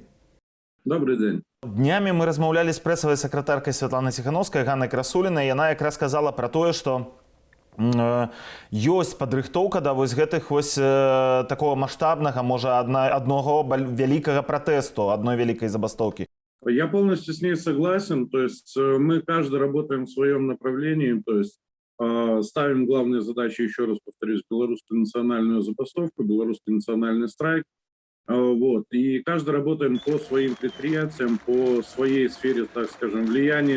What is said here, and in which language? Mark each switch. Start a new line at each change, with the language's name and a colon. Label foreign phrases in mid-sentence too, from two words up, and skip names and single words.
Russian: Добрый день.
Belarusian: Днямі мы размаўлялі з прэсавай сакратаркай Святланы Тихановскай Ганнай Красулінай. Яна якраз сказала пра тое, што ёсць падрыхтоўка да вось гэтых вось такого маштабнага, можа, адного вялікага пратэсту,
Russian: одной великой забастовки. Я полностью с ней согласен. То есть мы каждый работаем в своем направлении. То есть ставим главные задачи, еще раз повторюсь, белорусскую национальную забастовку, белорусский национальный страйк. Вот. И каждый работаем по своим предприятиям, по своей сфере, так скажем, влияния.